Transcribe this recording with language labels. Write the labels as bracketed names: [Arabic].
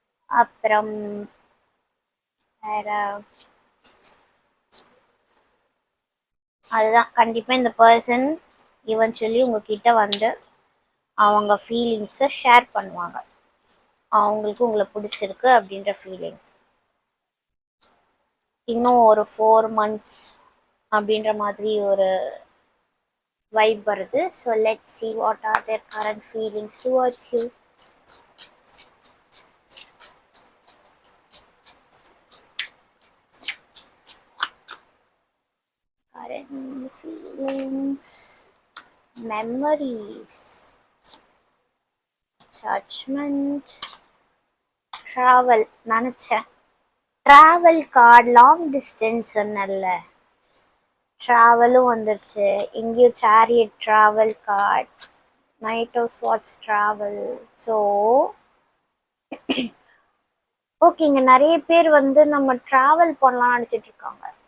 [Tamil] அப்புறம் வேற அதுதான், கண்டிப்பா இந்த பர்சன் ஈவென்ச்சுவலி உங்ககிட்ட வந்து அவங்க ஃபீலிங்ஸை ஷேர் பண்ணுவாங்க. அவங்களுக்கு உங்களை பிடிச்சிருக்கு அப்படின்ற ஃபீலிங்ஸ். இன்னும் ஒரு 4 months அப்படின்ற மாதிரி ஒரு வைப் வருது. [English] So let's see what are their current feelings towards you. Current feelings, memories, judgment, travel. [Tamil] நினச்சேன் ட்ராவல் கார்டு லாங் டிஸ்டன்ஸ் சொன்னல, ட்ராவலும் வந்துருச்சு. எங்கேயும் chariot travel card, night of swords travel. So ஓகேங்க, நிறைய பேர் வந்து நம்ம ட்ராவல் பண்ணலாம்னு நினச்சிட்டு இருக்காங்க.